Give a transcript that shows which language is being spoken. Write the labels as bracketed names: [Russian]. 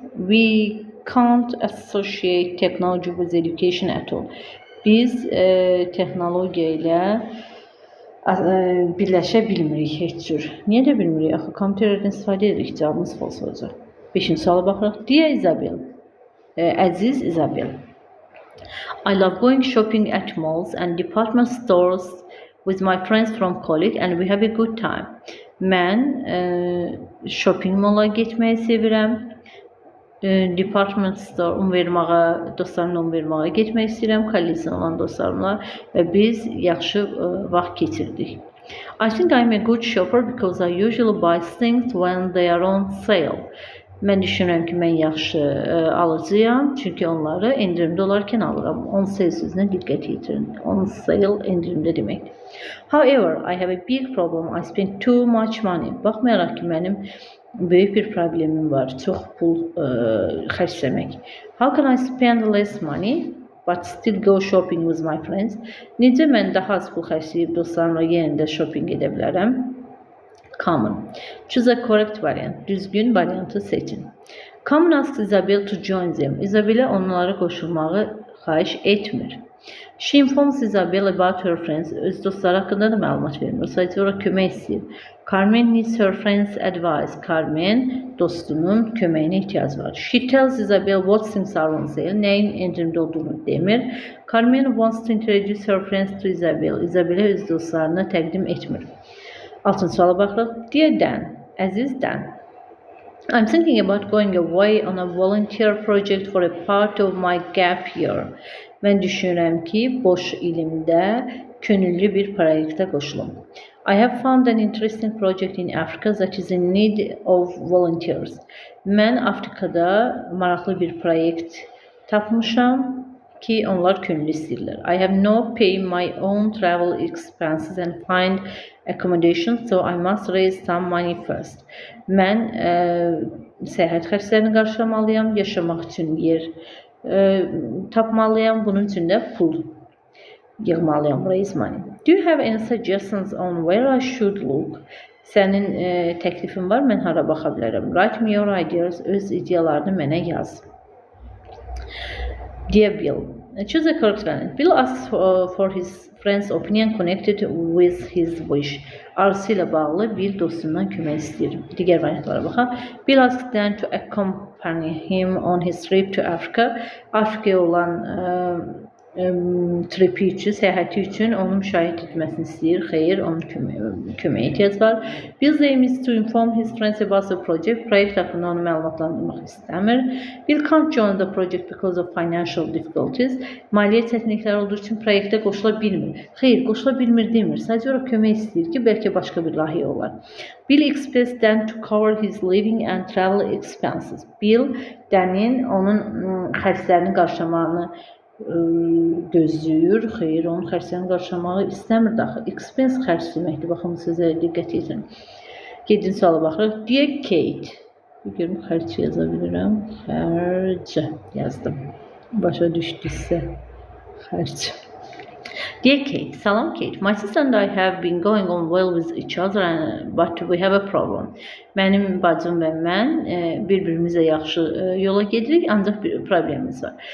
[English] We can't associate technology with education at all. [Azerbaijani] Biz texnologiya ilə birləşə bilmirik heç cür. Niyə də bilmirik? Axı kompüterlərdən istifadə edirik. Cavabımız false olacaq. 5-ci suala baxırıq. [English] Dear Isabel, [Azerbaijani] Əziz Isabel, [English] I love going shopping at malls and department stores with my friends from college and we have a good time. [Azerbaijani] Mən shopping malla getməyi sevirəm. Department store verməyə, dostlarımla verməyə getmək istəyirəm, kollecdən olan dostlarımla və biz yaxşı vaxt keçirdik. [English] I think I'm a good shopper because I usually buy things when they are on sale. [Azerbaijani] Mən düşünürəm ki, mən yaxşı alıcıyam, çünki onları endirimdə olarkən alıram. On sale sözünə diqqət yetirin. On sale endirimdə deməkdir. [English] However, I have a big problem. I spend too much money. [Azerbaijani] Baxmayaraq ki, mənim böyük bir problemim var. Çox pul xərcləmək. [English] How can I spend less money but still go shopping with my friends? [Azerbaijani] Necə mən daha az pul xərcləyib dostlarımla yenə də shopping edə bilərəm? [English] Common. Choose a correct variant. [Azerbaijani] Düzgün variantı seçin. [English] Common asks Isabel to join them. [Azerbaijani] Isabel'e onlara qoşulmağı xahiş etmir. [English] She informs Isabel about her friends. [Azerbaijani] Öz dostları haqqında da məlumat vermir. Sadəcə olaraq kömək istəyir. [English] Carmen needs her friends' advice. [Azerbaijani] Carmen dostunun köməyinə ehtiyac var. [English] She tells Isabel what things are on sale. [Azerbaijani] Nəyin endirimdə olduğunu demir. [English] Carmen wants to introduce her friends to Isabel. [Azerbaijani] Isabel'e öz dostlarını təqdim etmir. 6-cı suala baxırıq. [English] Dear Dan, [Azerbaijani] Əziz Dan, [English] I'm thinking about going away on a volunteer project for a part of my gap year. [Azerbaijani] Mən düşünürəm ki, boş ilimdə könüllü bir proyektə qoşulum. [English] I have found an interesting project in Africa that is in need of volunteers. [Azerbaijani] Mən Afrikada maraqlı bir proyekt tapmışam ki, onlar könüllü istəyirlər. [English] I have no pay my own travel expenses and find accommodation, so I must raise some money first. [Azerbaijani] Mən səyahət xərclərini qarşılamalıyam, yaşamaq üçün yer tapmalıyam, bunun üçün də pul yığmalıyam, [English] raise money. Do you have any suggestions on where I should look? [Azerbaijani] Sənin təklifin var, mən hara baxa bilərəm? [English] Write me your ideas, [Azerbaijani] öz ideyalarını mənə yaz. [English] Dear Bill, choose a correct variant. Bill asks for his friend's opinion connected with his wish. [Azerbaijani] Arzusu ilə bağlı bir dostundan kömək istəyir. Digər variantlara baxaq. [English] Bill asks Dan to accompany him on his trip to Africa. [Azerbaijani] Afrikaya olan tripi üçün, səyahəti üçün onun müşahidə etməsini istəyir. Xeyr, onun köməyə ehtiyac var. [English] Bill aims to inform his friends about the project. [Azerbaijani] Proyekt haqqında onu məlumatlandırmaq istəmir. [English] Bill can't join the project because of financial difficulties. [Azerbaijani] Maliyyə çətinlikləri olduğu üçün proyektə qoşula bilmir. Xeyr, qoşula bilmir demir. Sadəcə olaraq kömək istəyir ki, bəlkə başqa bir layihə olar. [English] Bill expects Dan to cover his living and travel expenses. [Azerbaijani] Bill, Dan'in onun xərclərini qarşılamağını gözləyir. Xeyr, onun xərclərini qarşılamağı istəmir daxı. Expense xərcləməkdir. Baxın, sizə diqqət yetirin. 7-ci suala baxırıq. Dear Kate. Görüm, xərc yaza bilirəm. Xərc yazdım. Başa düşdüsə xərc. [English] Dear Kate, [Azerbaijani] salam Kate. [English] My sister and I have been going on well with each other, but we have a problem. [Azerbaijani] Mənim bacım və mən bir-birimizlə yaxşı yola gedirik, ancaq bir problemimiz var.